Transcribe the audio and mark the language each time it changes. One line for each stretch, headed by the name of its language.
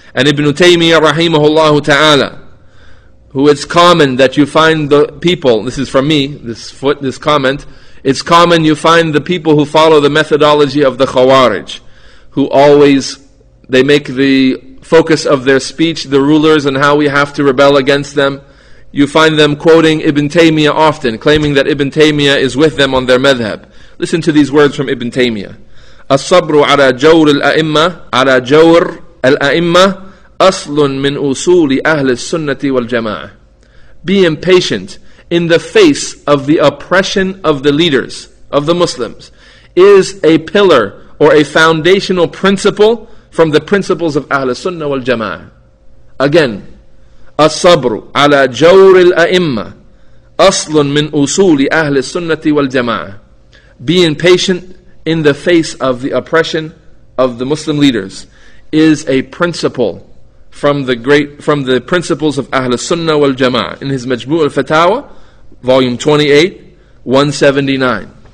English: And Ibn Taymiyyah rahimahullah ta'ala, who it's common that you find the people, this is from me, this comment, it's common you find the people who follow the methodology of the Khawarij, who always, they make the focus of their speech the rulers and how we have to rebel against them. You find them quoting Ibn Taymiyyah often, claiming that Ibn Taymiyyah is with them on their madhab. Listen to these words from Ibn Taymiyyah.
Arabic: الصبر على جور الأئمة على جور الأئمة أصل من أصول أهل السنة والجماعة.
English: Being patient in the face of the oppression of the leaders of the Muslims is a pillar or a foundational principle from the principles of Ahl Sunnah wal Jama'ah.
Arabic: Again, الصبر على جور الأئمة أصل من أصول أهل السنة والجماعة.
English: Being patient in the face of the oppression of the Muslim leaders is a principle from the principles of Ahl Sunnah wal Jama'ah. In his Majmu' al-Fatawa, volume 28, 179.